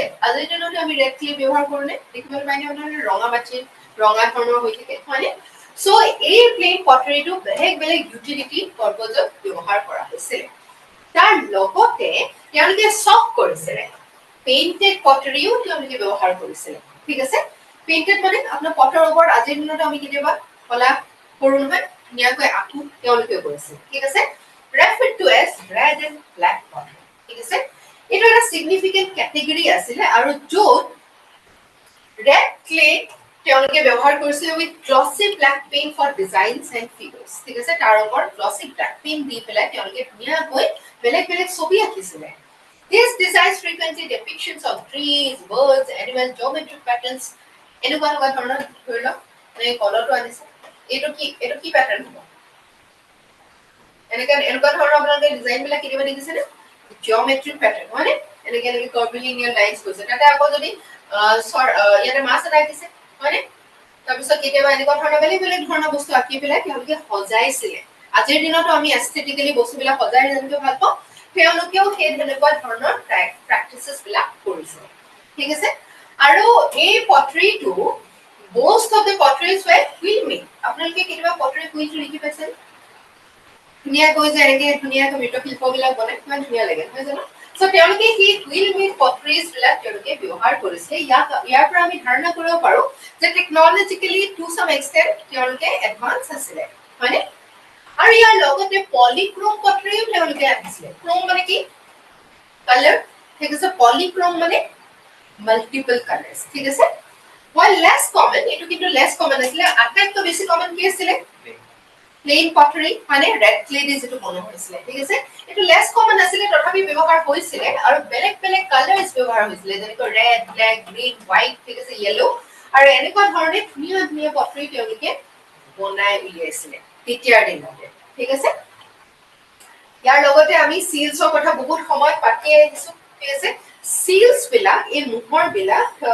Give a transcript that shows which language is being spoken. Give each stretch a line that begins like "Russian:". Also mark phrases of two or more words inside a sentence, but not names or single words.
Assamese: আজিৰ দিনতো আমি
English: red clay
Assamese: ব্যৱহাৰ কৰোনে দেখিবলৈ পাইনে আপোনাৰ ৰঙা মাটি ৰঙা ধৰণৰ হৈ থাকে হয়নে সো এই
English: plain pottery
Assamese: বেলেগ বেলেগ
English: utility purpose
Assamese: ব্যৱহাৰ কৰা হৈছিলে তাৰ লগতে তেওঁলোকে চক কৰিছিলে
English: painted pottery
Assamese: তেওঁলোকে ব্যৱহাৰ কৰিছিলে ঠিক আছে পেইন্টেড মানে আপোনাৰ পটৰ ওপৰত আজিৰ দিনত আমি কেতিয়াবা কলা কৰো নহয় ধুনীয়াকৈ আঁকো তেওঁলোকে কৰিছে ঠিক আছে
English: referred to as red and black pottery
Assamese: ঠিক আছে এটা এটা সিগনিফিকেন্ট ক্যাটেগরি আছিল আৰু য'ত
English: red clay
Assamese: তেওঁলোকে ব্যৱহাৰ কৰিছিল
English: with glossy black paint for designs and figures
Assamese: ঠিক আছে তাৰ ওপৰত
English: glossy black paint
Assamese: দি পেলাই তেওঁলোকে ধুনীয়াকৈ বেলেগ বেলেগ ছবি আঁকিছিলে
English: These designs frequently depictions of trees, birds, animals, geometric patterns
Assamese: এনেকুৱা ধৰণৰ ধৰি লওক মানে কলৰটো আনিছে এইটো কি প্যাটাৰ্ন হ'ব এনেকুৱা ধৰণৰ আপোনালোকে ডিজাইন বিলাক কেতিয়াবা দেখিছেনে
English: geometric pattern
Assamese: হয়নে এনেকে
English: curvilinear lines
Assamese: কৈছে তাতে আকৌ যদি ইয়াতে মাছ এটা দিছে হয়নে তাৰপিছত কেতিয়াবা এনেকুৱা ধৰণৰ বেলেগ বেলেগ ধৰণৰ বস্তু আঁকি পেলাই তেওঁলোকে সজাইছিলে আজিৰ দিনতো আমি এস্থেটিক্যালি বস্তুবিলাক সজাই জানিব ভাল পাওঁ তেওঁলোকেও সেই তেনেকুৱা ধৰণৰ প্ৰেক্টিসেছ বিলাক কৰিছিল ঠিক আছে আৰু এই পটাৰীটো
English: most of the potteries were wheel made
Assamese: আপোনালোকে কেতিয়াবা
English: pottery wheel
Assamese: লিখি পাইছে ধুনীয়া কৈ যে এনেকে ধুনীয়াকৈ মৃৎশিল্পবিলাক বনাই কিমান ধুনীয়া লাগে নহয় জানো সো তেওঁলোকে কি
English: wheel made potteries
Assamese: বিলাক তেওঁলোকে ব্যৱহাৰ কৰিছে ইয়াৰ পৰা আমি ধাৰণা কৰিব পাৰো যে
English: technologically to some extent
Assamese: তেওঁলোকে এডভান্স আছিলে হয়নে আৰু ইয়াৰ লগতে
English: polychrome pottery
Assamese: তেওঁলোকে আনিছিলে ক্ৰোম মানে কি কালাৰ ঠিক আছে পলিক্ৰোম মানে
English: multiple colours
Assamese: ঠিক আছে
English: while less common
Assamese: এটো কিন্তু
English: less common
Assamese: আছিল আটাইতকৈ বেছি common কি আছিল
English: plain pottery
Assamese: মানে
English: red clay
Assamese: দি যেটো বনোৱা হৈছিল ঠিক আছে এটো
English: less common
Assamese: আছিল তথাপি ব্যৱহাৰ হৈছিল আৰু বেলেগ বেলেগ কালাৰ্স ব্যৱহাৰ হৈছিল যেনেকৈ
English: red black green white
Assamese: ঠিক আছে ইয়েলো আৰু এনেকুৱা ধৰণে ধুনীয়া ধুনীয়া পটাৰী তেওঁলোকে বনাই উলিয়াইছিল তেতিয়াৰ দিনতে ঠিক আছে ইয়াৰ লগতে আমি সিলছৰ কথা বহুত সময় পাতি আহিছো ঠিক আছে সিলছ বিলাক এই মুহৰ বিলাক